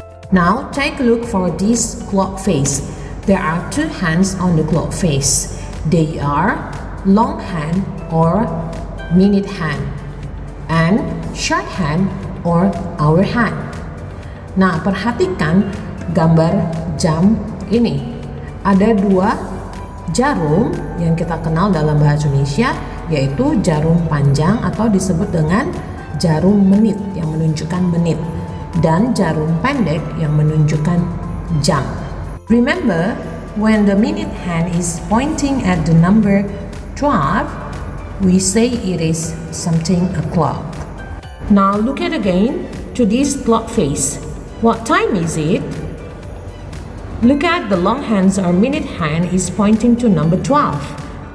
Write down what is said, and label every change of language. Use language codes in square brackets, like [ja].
[en] Now, take a look for this clock face. There are two hands on the clock face. They are long hand or minute hand and short hand or hour hand. [id] Nah, perhatikan gambar jam ini. Ada dua jarum yang kita kenal dalam bahasa Indonesia, yaitu jarum panjang atau disebut dengan jarum menit yang menunjukkan menit, dan jarum pendek yang menunjukkan jam. [en] Remember, when the minute hand is pointing at the number 12, we say it is something o'clock. Now look at again to this clock face. What time is it? Look at the long hands or minute hand is pointing to number 12.